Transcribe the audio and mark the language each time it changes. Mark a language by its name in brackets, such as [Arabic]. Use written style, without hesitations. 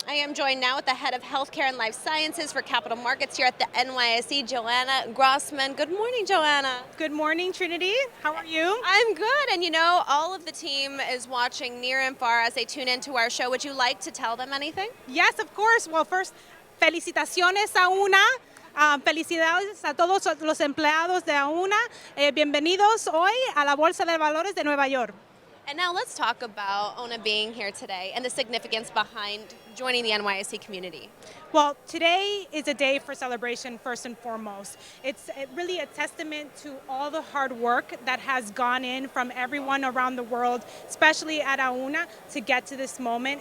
[English] I am joined now with the head of healthcare and life sciences for capital markets here at the NYSE, Johanna Grossman. Good morning, Johanna. Good morning, Trinity. How are you? I'm good, and you know, all of the team is watching near and far as they tune into our show. Would you like to tell them anything? Yes, of course. Well, first, [Spanish] felicitaciones a Auna. Felicidades a todos los empleados de Auna. Bienvenidos hoy a la Bolsa de Valores de Nueva York. [English] And now let's talk about Auna being here today and the significance behind joining the NYSE community. Well, today is a day for celebration first and foremost. It's really a testament to all the hard work that has gone in from everyone around the world, especially at Auna, to get to this moment.